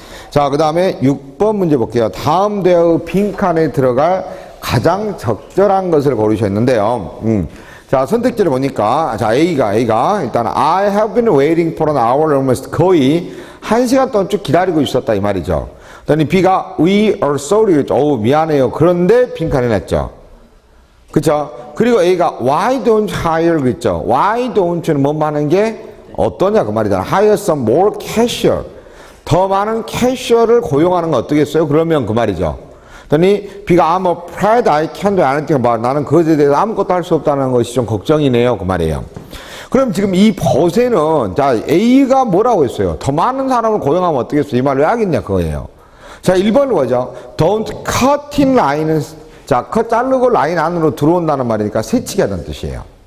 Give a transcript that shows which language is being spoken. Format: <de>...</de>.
<ko>자, 그 다음에 6번 문제 볼게요. 다음 대의 빈칸에 들어갈 가장 적절한 것을 고르셨는데요. 자, 선택지를 보니까, 자, A가, 일단,</ko> <en>I have been waiting for an hour almost</en> <ko>거의 1시간 동안 쭉 기다리고 있었다, 이 말이죠. 그랬더니 B가,</ko> <en>we are sorry.</en> <ko>어우, 미안해요. 그런데 빈칸에 놨죠. 그쵸? 그리고 A가</ko> <en>why don't hire</en> <ko>그랬죠. why don't는 뭐 하는 게 어떠냐 그 말이잖아.</ko> <en>hire some more cashier.</en> <ko>더 많은 캐셔를 고용하는 건 어떻겠어요? 그러면 그 말이죠. 그랬더니 B가</ko> <en>I'm afraid I can't do anything about it.</en> <ko>나는 그것에 대해서 아무것도 할 수 없다는 것이 좀 걱정이네요. 그 말이에요. 그럼 지금 이 벗에는 자 A가 뭐라고 했어요? 더 많은 사람을 고용하면 어떻겠어요? 이 말 왜 하겠냐 그거예요. 자 1번을 보죠.</ko> <en>Don't cut in line</en> <ko>은 자, 컷 자르고 라인 안으로 들어온다는 말이니까 새치기 하다는 뜻이에요.</ko>